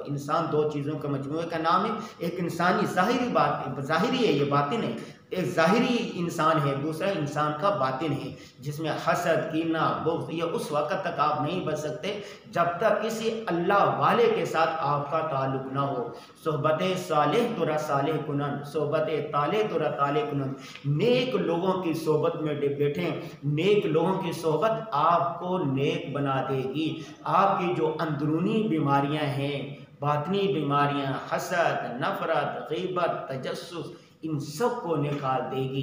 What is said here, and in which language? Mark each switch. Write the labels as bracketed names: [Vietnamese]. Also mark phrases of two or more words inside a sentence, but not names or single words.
[Urdu] انسان 2 چیزوں کے مجموعے کا نام ہے، ایک انسانی ظاہری بات، ظاہری ہے، یہ باطن ہے، ایک ظاہری انسان ہے، دوسرا انسان کا باطن ہے، جس میں حسد، کینہ، بغض، یہ اس وقت تک آپ نہیں بچ سکتے جب تک کسی اللہ والے کے ساتھ آپ کا تعلق نہ ہو۔ [Persian] صحبت صالح ترا صالح کنن، صحبت طالح ترا طالح کنن۔ [Urdu] نیک لوگوں کی صحبت میں بیٹھیں، نیک لوگوں کی صحبت آپ کو نیک بنا دے گی۔ آپ کی جو اندرونی بیماریاں ہیں، باطنی بیماریاں، حسد، نفرت، غیبت، تجسس، ان سب کو نکال دے گی۔